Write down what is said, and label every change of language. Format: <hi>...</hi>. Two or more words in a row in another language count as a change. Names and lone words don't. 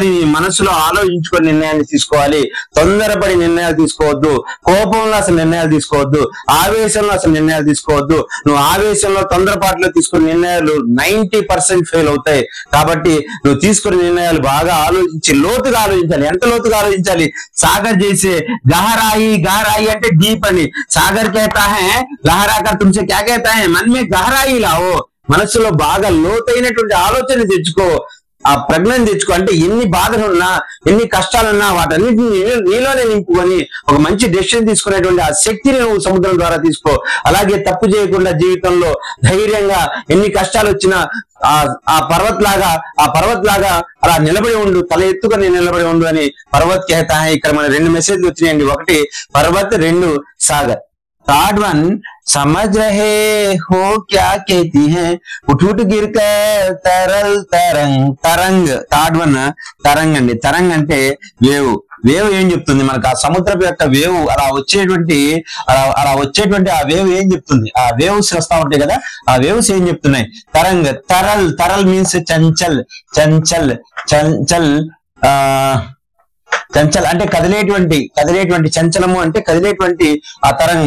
<te>మీ మనసులో ఆలోచించుకొని నిర్ణయాన్ని తీసుకోవాలి. తొందరపడి నిర్ణయాలు తీసుకోవద్దు, కోపంలో అసలు నిర్ణయాలు తీసుకోవద్దు, ఆవేశంలో అసలు నిర్ణయాలు తీసుకోవద్దు. నువ్వు ఆవేశంలో తొందరపాటులో తీసుకునే నిర్ణయాలు 90% ఫెయిల్ అవుతాయి. కాబట్టి నువ్వు తీసుకునే నిర్ణయాలు బాగా ఆలోచించి లోతుగా ఆలోచించాలి. ఎంత లోతుగా ఆలోచించాలి? సాగర్ చేసే గహరాయి, గహరాయి అంటే డీప్ అని.</te> <hi>సాగర్ कहता है लहरा कर तुमसे क्या कहता है मन में गहराई लाओ.</hi> <te>మనసులో బాగా లోతైనటువంటి ఆలోచన తెచ్చుకో, ఆ ప్రజ్ఞను తెచ్చుకో. అంటే ఎన్ని బాధలున్నా ఎన్ని కష్టాలున్నా వాటన్నిటిని నీలోనే నింపుకొని ఒక మంచి డెసిషన్ తీసుకునేటువంటి ఆ శక్తిని నువ్వు సముద్రం ద్వారా తీసుకో. అలాగే తప్పు చేయకుండా జీవితంలో ధైర్యంగా ఎన్ని కష్టాలు వచ్చినా ఆ పర్వత్ లాగా అలా నిలబడి ఉండు, తల ఎత్తుకొని నిలబడి ఉండు అని పర్వత్</te> <hi>कहता है.</hi> <te>ఇక్కడ మన 2 మెసేజ్లు వచ్చినాయండి. 1 పర్వత్, 2 సాగర్.</te> <en>third one,</en> <hi>समझ रहे हो क्या कहती है उठ उठ गिर कर तरल तरंग.</hi> <te>तरंग</te> <en>third one</en> <te>తరంగ్ అండి. తరంగ్ అంటే వేవ్. వేవ్ ఏం చెప్తుంది మనకు? ఆ సముద్రపు యొక్క వేవ్ అలా వచ్చేటువంటి ఆ వేవ్ ఏం చెప్తుంది? ఆ వేవ్స్ వస్తా ఉంటాయి కదా, ఆ వేవ్స్ ఏం చెప్తున్నాయి? తరంగ్, తరల్. తరల్ మీన్స్ చంచల్. చంచల్ చంచల్ చంచల్ అంటే కదిలేటువంటి చంచలము అంటే కదిలేటువంటి ఆ తరంగం.</te>